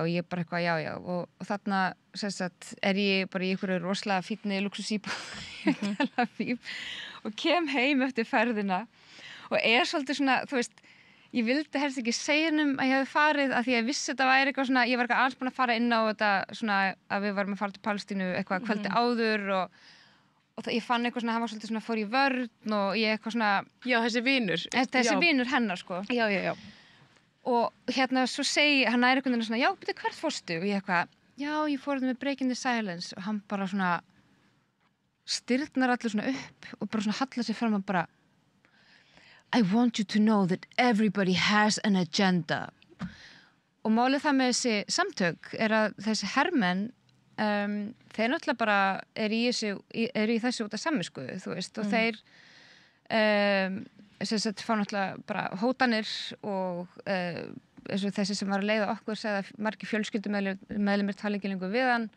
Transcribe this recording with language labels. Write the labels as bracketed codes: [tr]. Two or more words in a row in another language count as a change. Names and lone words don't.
[is] og ég bara eitthvað, já, og þarna sem sagt, ég bara í einhverju rosalega fínni lúxusíbúð og kem heim eftir ferðina og svolítið svona, þú veist, ég vildi helst ekki segja að ég hefði farið að því að ég vissi þetta væri eitthvað svona, ég var eitthvað alls búin að fara inn á þetta svona að við varum að fara til Palestínu eitthvað kvöldi áður og ég fann eitthvað svona, hann var svolítið svona fór í vörn og ég eitthvað svona já, þessi vinur hennar sko já og hérna svo segi hann einhvern veginn svona, já, byrju, hvert fórstu? Og ég eitthvað, já, ég fór þetta með Breaking the Silence og hann bara svona stirðnar allir svona upp og bara svona hallar sig fram og bara [en] I want you to know that everybody has an agenda. [is] Og málið það með þessi samtök að þessi hermenn, þeir náttúrulega bara eru í þessu út af samvisku, þú veist, og þeir sem sagt fá náttúrulega bara hótanir og þessi sem var að leiða okkur segði að margir fjölskyldumeðlimir tala ekki lengur við hann.